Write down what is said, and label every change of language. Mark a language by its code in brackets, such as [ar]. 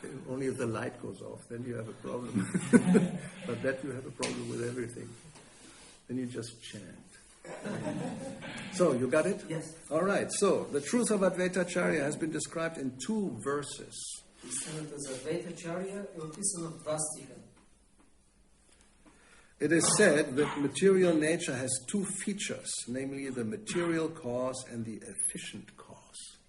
[en] Only if the light goes off, then you have a problem. But that you have a problem with everything. Then you just chant. So, you got it? Yes. All right. So, the truth of Advaita Acarya has been described in 2 verses. [bg] Истината за Адвайта Ачаря е описана в 2 стиха. [en] It is said that material nature has 2 features, namely the material cause and the efficient cause.